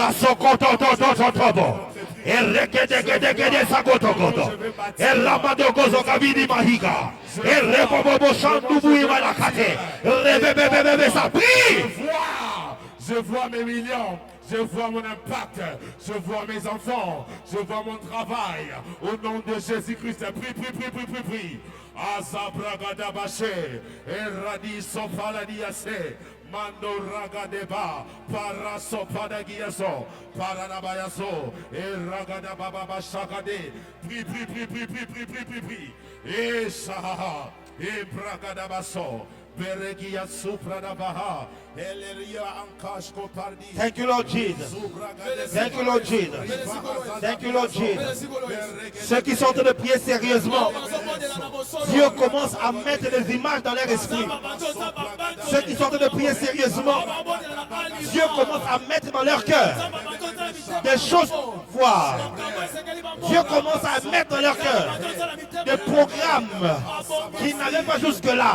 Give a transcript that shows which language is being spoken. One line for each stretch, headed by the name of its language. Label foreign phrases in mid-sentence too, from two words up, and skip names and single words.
French: Je vois mes millions. Je vois mon impact, je vois mes enfants, je vois mon travail. Au nom de Jésus-Christ, prie, prie, prie, prie, prie, prie. Azabragadabaché, Eradi Sopaladiase, Mando Ragadeba, Parasopadagiaso, Paranabayaso, Eragadababa Shagade. Prie, prie, prie, prie, prie, prie, prie, prie, prie. Et Shaha, et Bragadabaso.
English: Thank you, Lord Jesus. Thank you, Lord Jesus. Thank you, Lord Jesus.
French: Ceux qui sont en train de prier sérieusement, Dieu commence à mettre des images dans leur esprit. Ceux qui sont en train de prier sérieusement, Dieu commence à mettre dans leur cœur des choses voir. Dieu commence à mettre dans leur cœur des programmes qui n'allaient pas jusque-là.